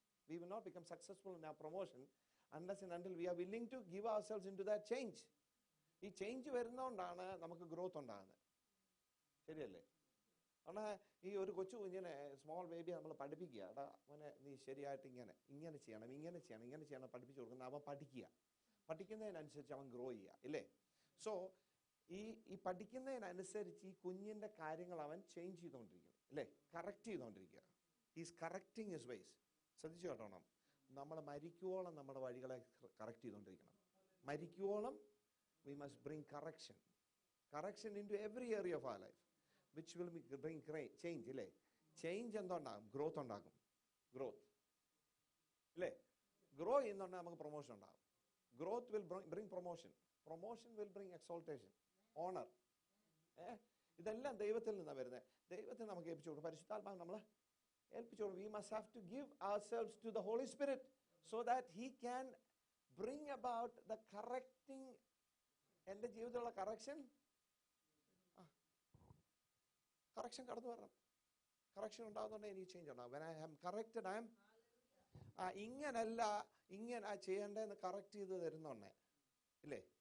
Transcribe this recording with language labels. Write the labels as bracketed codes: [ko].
[en] We will not become successful in our promotion unless and until we are willing to give ourselves into that change. [ml] ഈ change വരുന്നതുകൊണ്ടാണ് നമുക്ക് growth ഉണ്ടാകുന്നത്. ശരിയല്ലേ? കാരണം ഈ ഒരു കൊച്ചു കുഞ്ഞിനെ, സ്മോൾ ബേബിയെ നമ്മൾ പഠിപ്പിക്കുക, എടാ മോനെ നീ ശരിയായിട്ട് ഇങ്ങനെ ചെയ്യണം പഠിപ്പിച്ചു കൊടുക്കുന്നത്. അവൻ പഠിക്കുന്നതിനനുസരിച്ച് അവൻ ഗ്രോ ചെയ്യുക ഇല്ലേ? സോ ഈ പഠിക്കുന്നതിനനുസരിച്ച് ഈ കുഞ്ഞിൻ്റെ കാര്യങ്ങൾ അവൻ ചേഞ്ച് ചെയ്തുകൊണ്ടിരിക്കും അല്ലേ? കറക്റ്റ് ചെയ്തുകൊണ്ടിരിക്കുക. [en] He's correcting his ways. [ml] ശ്രദ്ധിച്ചു കേട്ടോണം, നമ്മൾ മരിക്കുവോളം നമ്മുടെ വഴികളെ കറക്റ്റ് ചെയ്തുകൊണ്ടിരിക്കണം. മരിക്കുവോളം [en] we must bring correction into every area of our life, which will bring change [ml] ഇല്ലേ? ചേഞ്ച് എന്തുണ്ടാകും? ഗ്രോത്ത് ഉണ്ടാകും. ഗ്രോത്ത് ഇല്ലേ? ഗ്രോ ചെയ്യുന്നുണ്ടെങ്കിൽ നമുക്ക് പ്രൊമോഷൻ ഉണ്ടാകും. [en] Growth will bring promotion will bring exaltation, honour. [ml] ഇതെല്ലാം ദൈവത്തിൽ നിന്നാണ് വരുന്നത്. ദൈവത്തിന് നമുക്ക് ഏൽപ്പിച്ചു കൊടുക്കും. പരിശുദ്ധാത്മാവ് നമ്മൾ ഏൽപ്പിച്ചു കൊടുക്കും. [en] We must have to give ourselves to the Holy Spirit so that He can bring about the correcting. [ml] എൻ്റെ ജീവിതത്തിലുള്ള കറക്ഷൻ കടന്നു വരണം. കറക്ഷൻ ഉണ്ടാകുന്നുണ്ടെങ്കിൽ എനിക്ക് ചേഞ്ച് ഉണ്ടാകും. [en] When I am corrected, I am [ml] ഇങ്ങനല്ല ഇങ്ങനെ ചെയ്യേണ്ടതെന്ന് കറക്റ്റ് ചെയ്ത് തരുന്നുണ്ടേ ഇല്ലേ?